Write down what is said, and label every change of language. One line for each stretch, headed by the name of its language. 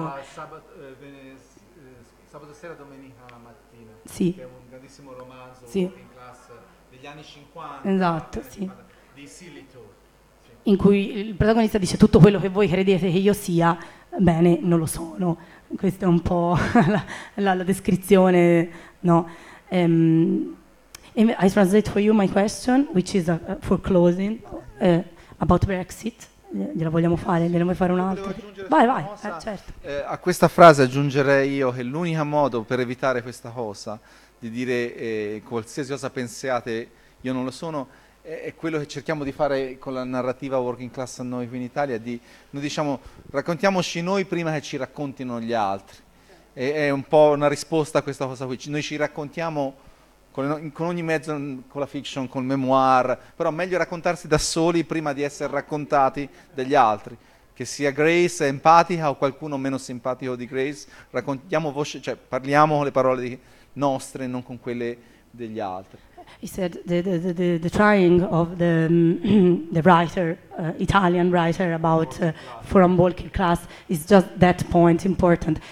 Italian: No, sabato sera, domenica mattina, sì. Che è un grandissimo romanzo, sì. In classe degli anni 50, esatto, sì. Di Sillitoe, sì. In cui il protagonista dice, tutto quello che voi credete che io sia, bene, non lo sono. Questa è un po' la descrizione, no?
English: I translate for you my question, which is for closing, about Brexit.
Italian: Gliela vogliamo fare, gliela vuoi fare un'altra? Vai, certo. A questa frase aggiungerei io che l'unico modo per evitare questa cosa, di dire qualsiasi cosa pensiate, io non lo sono, è quello che cerchiamo di fare con la narrativa working class a noi qui in Italia, noi diciamo, raccontiamoci noi prima che ci raccontino gli altri. È un po' una risposta a questa cosa qui. Noi ci raccontiamo con ogni mezzo, con la fiction, con il memoir, però meglio raccontarsi da soli prima di essere raccontati degli altri, che sia Grace empatica o qualcuno meno simpatico di Grace, raccontiamo voce, cioè parliamo con le parole nostre, non con quelle degli altri.
English: He said the trying of the writer, Italian writer about from working class is just that point important.